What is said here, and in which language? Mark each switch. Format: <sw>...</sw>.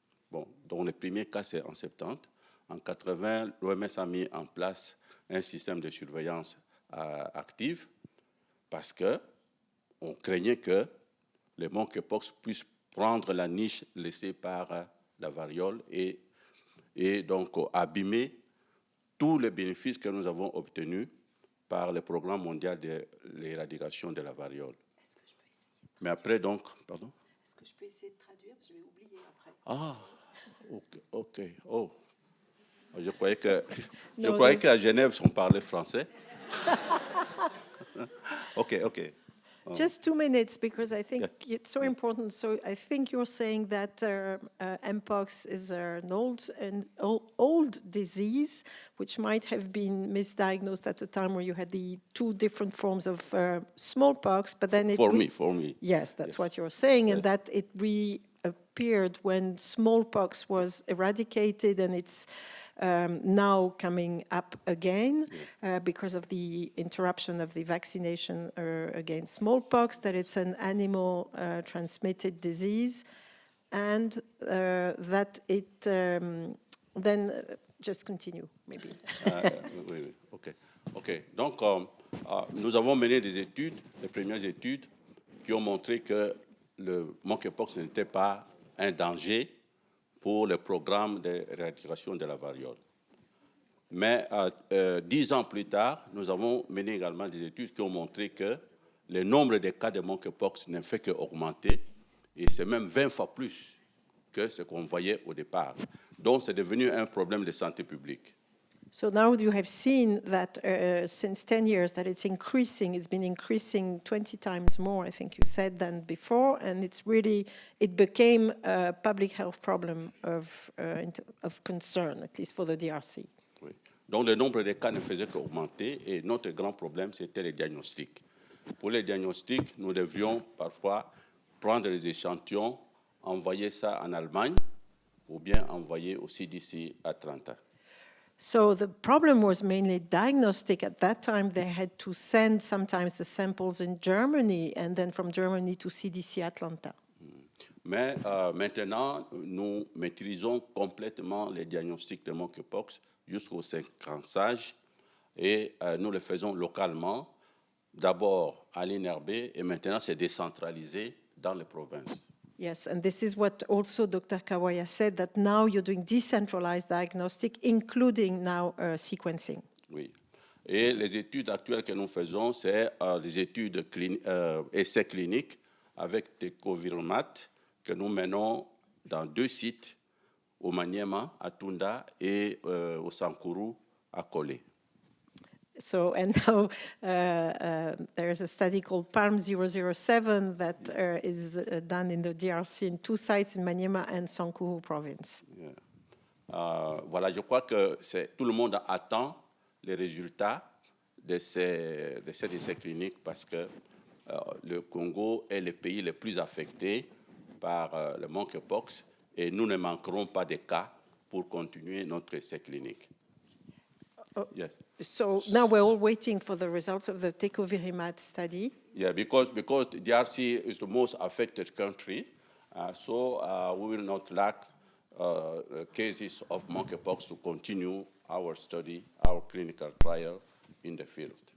<fr>Bon, dont le premier cas, c'est en 70. En 80, l'OMS a mis en place un système de surveillance active parce qu'on craignait que le Mpox puisse prendre la niche laissée par la variole et donc abîmer tous les bénéfices que nous avons obtenus par le programme mondial de l'éradication de la variole. Mais après, donc, pardon? Est-ce que je peux essayer de traduire? Je vais oublier après. Ah, ok. Oh, je croyais qu'à Genève, on parlait français. Ok.</fr> <en>Just 2 minutes, because I think it's so important. So I think you're saying that Mpox is an old disease, which might have been misdiagnosed at a time where you had the 2 different forms of smallpox, but then for me. Yes, that's what you're saying, and that it reappeared when smallpox was eradicated, and it's now coming up again because of the interruption of the vaccination against smallpox, that it's an animal transmitted disease, and that it then just continue maybe.</en> <fr>Oui, ok. Donc, nous avons mené des études, les premières études, qui ont montré que le monkeypox n'était pas un danger pour le programme d'éradication de la variole. Mais 10 ans plus tard, nous avons mené également des études qui ont montré que le nombre de cas de monkeypox ne fait qu'augmenter, et c'est même 20 fois plus que ce qu'on voyait au départ. Donc, c'est devenu un problème de santé publique.</fr> <en>So now you have seen that since 10 years that it's increasing. It's been increasing 20 times more, I think you said, than before, and it became a public health problem of concern, at least for the DRC.</en> <fr>Oui. Donc le nombre de cas ne faisait qu'augmenter, et notre grand problème, c'était les diagnostics. Pour les diagnostics, nous devions parfois prendre les échantillons, envoyer ça en Allemagne, ou bien envoyer au CDC à Atlanta.</fr> <en>So the problem was mainly diagnostic. At that time, they had to send sometimes the samples in Germany, and then from Germany to CDC Atlanta.</en> <fr>Mais maintenant, nous maîtrisons complètement les diagnostics de monkeypox jusqu'au séquençage, et nous le faisons localement, d'abord à l'INRB, et maintenant c'est décentralisé dans les provinces.</fr> <en>Yes, and this is what also Dr. Kawaya said, that now you're doing decentralized diagnostic, including now sequencing.</en> <fr>Oui. Et les études actuelles que nous faisons, c'est des études essais cliniques avec des covirmat que nous menons dans 2 sites, au Maniema, à Tunda, et au Sankuru, à Kolé.</fr> <en>So, and now there is a study called PALM 007 that is done in the DRC in 2 sites in Maniema and Sankuru province. Yeah.</en> <fr>Voilà, je crois que tout le monde attend les résultats de ces essais cliniques, parce que le Congo est le pays le plus affecté par le monkeypox, et nous ne manquerons pas de cas pour continuer notre essai clinique.</fr> <en>Yes. So now we're all waiting for the results of the tecovirimat study. Yeah, because the DRC is the most affected country, so we will not lack cases of monkeypox to continue our study, our clinical trial in the field.</en>